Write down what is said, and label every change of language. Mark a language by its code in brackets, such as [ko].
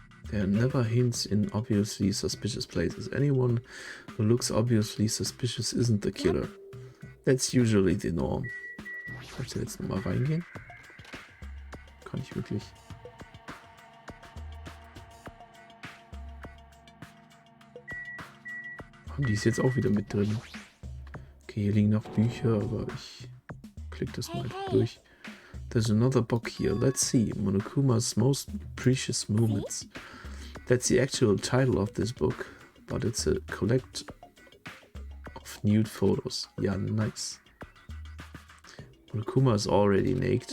[en] There are never hints in obviously suspicious places. Anyone who looks obviously suspicious isn't the killer. That's usually the norm. [de] Kann ich da jetzt nochmal reingehen? Kann ich wirklich? Die ist jetzt auch wieder mit drin. Okay, hier liegen noch Bücher, aber ich klicke das mal einfach durch. [en] There's another book here. Let's see. Monokuma's Most Precious Moments. That's the actual title of this book, but it's a collect of nude photos. Yeah, nice. Monokuma is already naked.